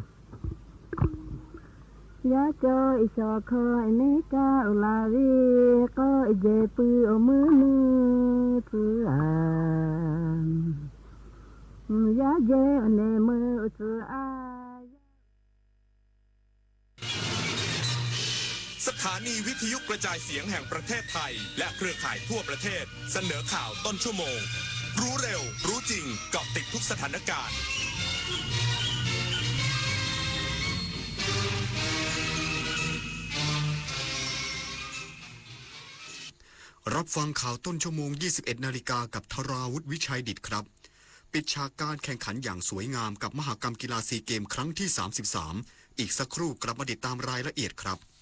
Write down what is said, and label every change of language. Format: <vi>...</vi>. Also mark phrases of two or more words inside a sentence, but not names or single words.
<th>ya cho cho ko ne ka la vi ko je pu o mu nu tu a ya je ne mu tu a สถานีวิทยุกระจายเสียงแห่งประเทศไทยและเครือข่ายทั่วประเทศเสนอข่าวต้นชั่วโมงรู้เร็วรู้จริงเกาะติดทุกสถานการณ์ รับฟังข่าวต้นชั่วโมง 21 นาฬิกากับธราวุฒิวิชัยดิษฐ์ครับปิดฉากการแข่งขันอย่างสวยงามกับมหกรรมกีฬาซีเกมครั้งที่ 33อีกสักครู่กลับมาติดตามรายละเอียดครับ</th>